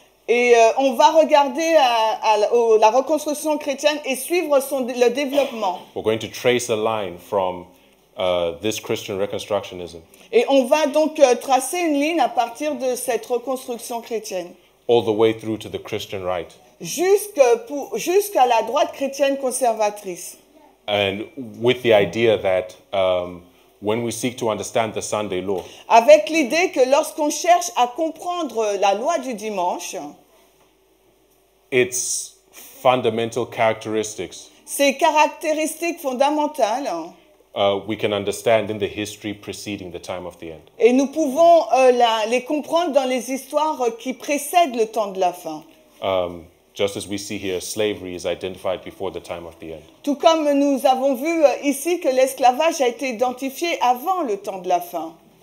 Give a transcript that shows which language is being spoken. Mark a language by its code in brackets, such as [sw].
[fr] Et on va regarder la reconstruction chrétienne et suivre le développement. [en] We're going to trace a line from this Christian reconstructionism [fr] Et on va donc tracer une ligne à partir de cette reconstruction chrétienne. [en] all the way through to the Christian right. [fr] Jusqu'à la droite chrétienne conservatrice. [en] And with the idea that when we seek to understand the Sunday law, [fr] Avec l'idée que lorsqu'on cherche à comprendre la loi du dimanche, [en] its fundamental characteristics [fr] ses caractéristiques fondamentales, [en] we can understand in the history preceding the time of the end. [fr] et nous pouvons les comprendre dans les histoires qui précèdent le temps de la fin. [en] Just as we see here, slavery is identified before the time of the end. [fr] Tout comme nous avons vu ici que l'esclavage a été identifié avant le temps de la fin.